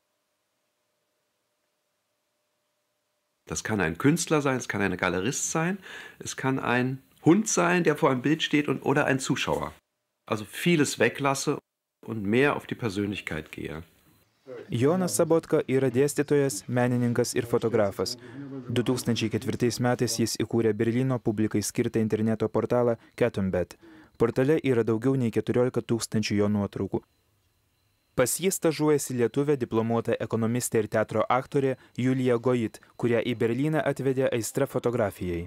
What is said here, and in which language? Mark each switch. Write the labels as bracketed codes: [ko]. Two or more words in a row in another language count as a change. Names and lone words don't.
[de] Das kann ein Künstler sein, es kann ein Galerist sein, es kann ein Hund sein, der vor einem Bild steht oder ein Zuschauer. Also vieles weglasse und mehr auf die Persönlichkeit gehe. [lt] Jonas Sabotka yra dėstytojas, menininkas ir fotografas. 2004 metais jis įkūrė Berlyno publikai skirtą interneto portalą Ketumbet. Portale yra daugiau nei 14 000 jo nuotraukų. Pas jį stažuojasi lietuvė diplomuota ekonomistė ir teatro aktorė Julija Goit, kurią į Berlyną atvedė aistra fotografijai.